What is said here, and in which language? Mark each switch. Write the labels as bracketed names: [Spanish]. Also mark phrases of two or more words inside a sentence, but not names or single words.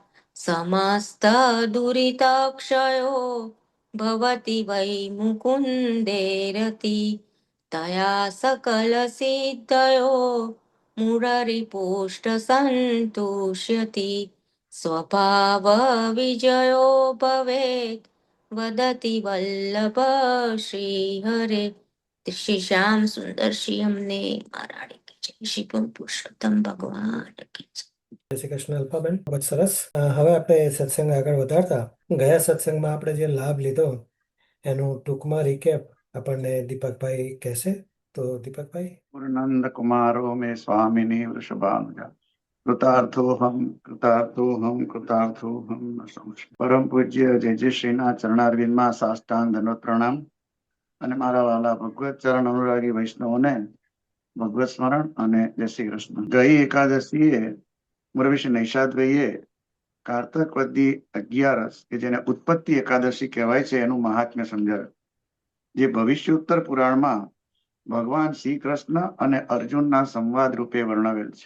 [Sanskrit] समस्तदुरितक्षयो भवति वै मुकुन्देरति तया सकलसिद्धयो मुररिपुष्टसन्तुष्यति स्वभावविजयो भवेत् वदति वल्लभ श्रीहरे। [Hindi] श्री श्याम सुंदर श्री हमने महाराणी की जय, श्री पुरुषोत्तम भगवान की जय। [Gujarati] જય શ્રી કૃષ્ણ અલ્પાબેન, ખૂબ જ સરસ. હવે આપણે સત્સંગ આગળ વધારતા ગયા સત્સંગમાં આપણે જે લાભ લીધો એનું ટૂંકમાં રિકેપ આપણને દીપકભાઈ કહેશે. તો દીપકભાઈ. [Sanskrit] पूर्णानंद कुमारो मे स्वामिनी वृषभानुजा कृतार्थोहम कृतार्थोहम कृतार्थोहम न संशय. [Gujarati] પરમ પૂજ્ય જય જય શ્રીના चरणारविंदમાં સાષ્ટાંગ દંડવત પ્રણામ અને મારા વાલા ભગવત ચરણ અનુરાગી વૈષ્ણવોને ભગવત સ્મરણ અને જય શ્રી કૃષ્ણ. ગઈ એકાદશીએ મુરવીશ્રી નૈષાદભાઈએ કારતક વદી 11 કે જેને ઉત્પત્તિ એકાદશી કહેવાય છે એનું મહાત્મ્ય સમજાવ્યું, જે ભવિષ્યોત્તર પુરાણમાં ભગવાન શ્રી કૃષ્ણ અને અર્જુનના સંવાદ રૂપે વર્ણવેલ છે.